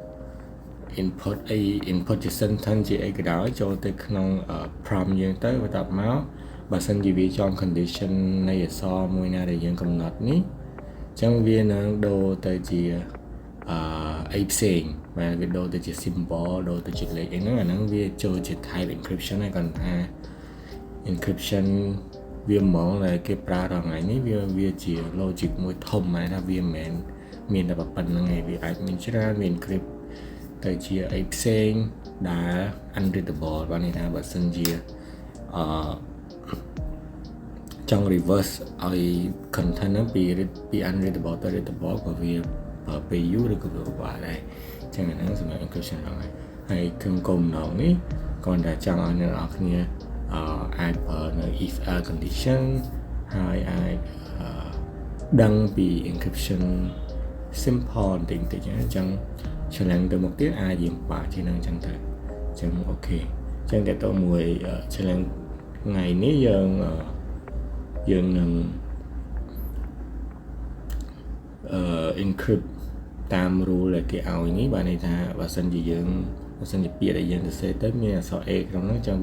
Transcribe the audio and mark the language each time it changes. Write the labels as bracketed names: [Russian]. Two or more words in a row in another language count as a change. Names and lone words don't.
[Khmer] input ជា sentence ជាអីក៏ដោយចូលទៅក្នុង prompt យើងទៅបន្ទាប់មកបើសិនជាវាចំ condition នៃអក្សរមួយណាដែល យើងកំណត់នេះអញ្ចឹងវានឹងដូរទៅជាអីផ្សេងបាទវាដូរទៅជា symbol ដូរទៅជាលេខអីហ្នឹងអាហ្នឹងវាចូលជា [English] type encryption [Khmer] ហើយគាត់ថា encryption វាហ្មងដែលគេប្រើដល់ថ្ងៃនេះវាជា logic មួយធំហើយថាវាមិនមែនមានតែប៉ុណ្្នឹងឯងវាអាចមានច្រើនមាន encrypt ទៅជាអីផ្សេងដែល unreadable បានន័យថាបើសិនជា ចង់ reverse ឲ្យ content ហ្នឹងពី unreadable ទៅ readable ក៏វាពេលយូរឬក៏វាពិបាក ដែរអញ្ចឹងអាហ្នឹងសម្រាប់ encryption ហ្នឹងហើយក្នុងគោលបំណងនេះគាត់តែចង់ឲ្យអ្នកនរគ្នាអាចប្រើនៅ [English] if else condition [Khmer] ហើយអាចដឹងពី [English] encryption simple [Khmer] បន្តិចអញ្ចឹង challenge ទៅមុខទៀតអាចយើងបាក់ជាងហ្នឹងអញ្ចឹងទៅអញ្ចឹងអូខេអញ្ចឹងតើតើមួយ challenge ថ្ងៃនេះយើងនឹង encrypt តាម rule ដែលគេឲ្យនេះបានន័យថាបើសិនជាពាក្យដែលយើងសរសេរទៅមានអក្សរ A ក្នុងហ្នឹងចឹងវា